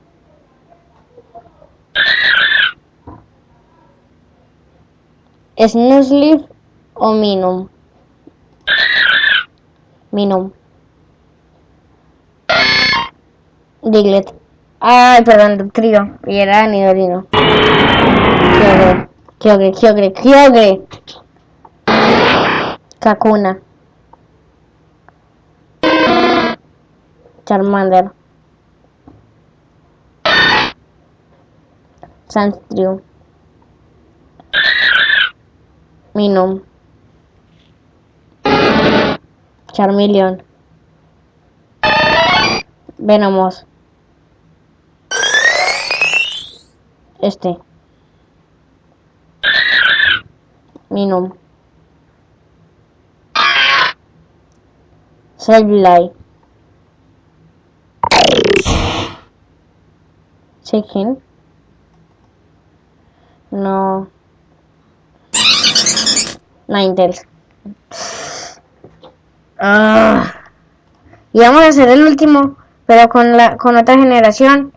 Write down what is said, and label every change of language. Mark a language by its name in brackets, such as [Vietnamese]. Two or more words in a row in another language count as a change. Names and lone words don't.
[Spanish] Snoozleaf o Minun. Minun. Diglett. Ay, perdón, trío. Y era Nidorino. Kyogre. Kakuna. Charmander. Sandshrew. Minun. Charmeleon. Venomous. Este. Minun. Sableye. Chicken. No. Ninetales. Y vamos a hacer el último, pero con otra generación.